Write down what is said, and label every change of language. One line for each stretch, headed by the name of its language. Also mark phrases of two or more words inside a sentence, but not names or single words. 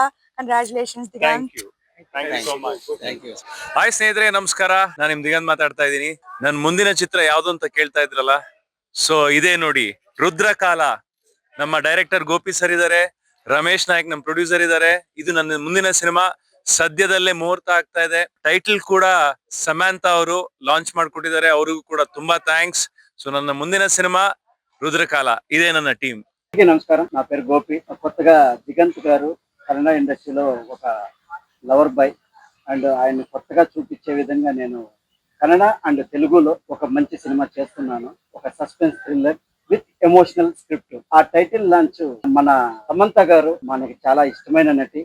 English: Congratulations, Digant. Thank you. Thank you so much. Thank you.
Kannada: ಹಾಯ್ ಸ್ನೇಹಿತರೆ, ನಮಸ್ಕಾರ. ನಾನು ನಿಮ್ ದಿಗಂತ್ ಮಾತಾಡ್ತಾ ಇದ್ದೀನಿ. ನನ್ನ ಮುಂದಿನ ಚಿತ್ರ ಯಾವ್ದು ಅಂತ ಕೇಳ್ತಾ ಇದ್ರಲ್ಲ, ಸೊ ಇದೇ ನೋಡಿ, ರುದ್ರಕಾಲ. ನಮ್ಮ ಡೈರೆಕ್ಟರ್ ಗೋಪಿ ಸರ್ ಇದಾರೆ, ರಮೇಶ್ ನಾಯಕ್ ನಮ್ಮ ಪ್ರೊಡ್ಯೂಸರ್ ಇದಾರೆ. ಇದು ನನ್ನ ಮುಂದಿನ ಸಿನಿಮಾ. ಸದ್ಯದಲ್ಲೇ ಮುಹೂರ್ತ ಆಗ್ತಾ ಇದೆ. ಟೈಟಲ್ ಕೂಡ ಸಮಂತಾ ಅವರು ಲಾಂಚ್ ಮಾಡ್ಕೊಟ್ಟಿದ್ದಾರೆ. ಅವ್ರಿಗೂ ಕೂಡ ತುಂಬಾ ಥ್ಯಾಂಕ್ಸ್. ಸೊ ನನ್ನ ಮುಂದಿನ ಸಿನಿಮಾ ರುದ್ರಕಾಲ. ಇದೇ ನನ್ನ టీం.
Telugu: నమస్కారం, నా పేరు గోపి. కొత్తగా దిగంత్ గారు కన్నడ ఇండస్ట్రీలో ఒక
English: lover boy
Telugu: అండ్ ఆయన కొత్తగా చూపించే విధంగా నేను కన్నడ అండ్ తెలుగులో ఒక మంచి సినిమా చేస్తున్నాను. ఒక
English: suspense thriller with emotional script.
Telugu: ఆ
English: title launch
Telugu: మన సమంత గారు మనకి చాలా ఇష్టమైన నటి.